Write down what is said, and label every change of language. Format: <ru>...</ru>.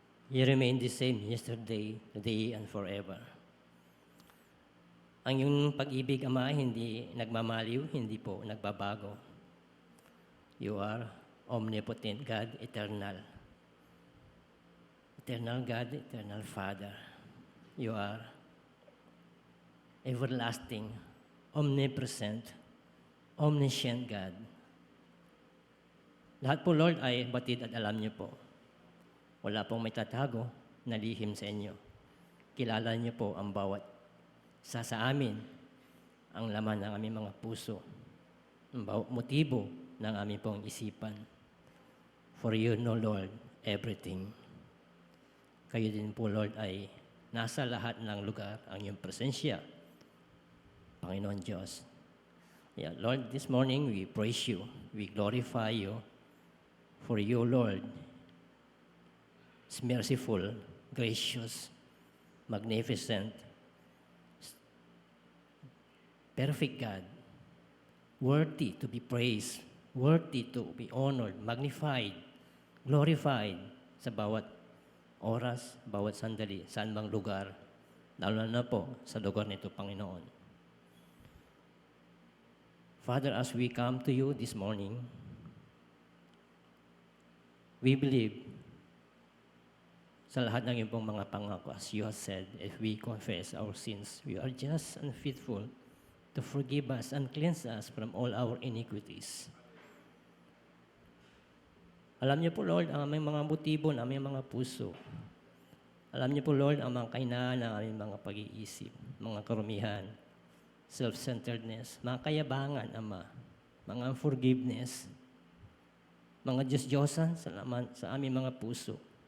<en>You remain the same yesterday, today, and forever.</en> <tl>Ang iyong pag-ibig, Ama, hindi nagmamaliw, hindi po nagbabago.</tl> <en>You are omnipotent God, eternal. Eternal God, eternal Father. You are everlasting, omnipresent, omniscient God.</en> <tl>Lahat po, Lord, ay batid at alam niyo po. Wala pong may tatago na lihim sa inyo. Kilala niyo po ang bawat sa amin, ang laman ng aming mga puso, ang bawat motibo ng aming pong isipan.</tl> <en>For you know, Lord, everything.</en> <tl>Kayo din po, Lord, ay nasa lahat ng lugar ang iyong presensya, Panginoon Diyos.</tl> <en>Yeah, Lord, this morning we praise you, we glorify you, for you, Lord, is merciful, gracious, magnificent, perfect God, worthy to be praised, worthy to be honored, magnified, glorified</en> <tl>sa bawat oras, bawat sandali, saan bang lugar, lalo na po sa lugar nito, Panginoon.</tl> <en>Father, as we come to you this morning, we believe</en> <tl>sa lahat ng iyong pong mga pangako,</tl> <en>as you have said, if we confess our sins, we are just and faithful to forgive us and cleanse us from all our iniquities.</en> <tl>Alam niyo po, Lord, ang aming mga motibo, ang aming mga puso. Alam niyo po, Lord, ang mga kahinaan ng aming mga pag-iisip, mga karumihan, self-centeredness, mga kayabangan, Ama, mga unforgiveness, mga Diyos-Diyosan sa aming mga puso.</tl>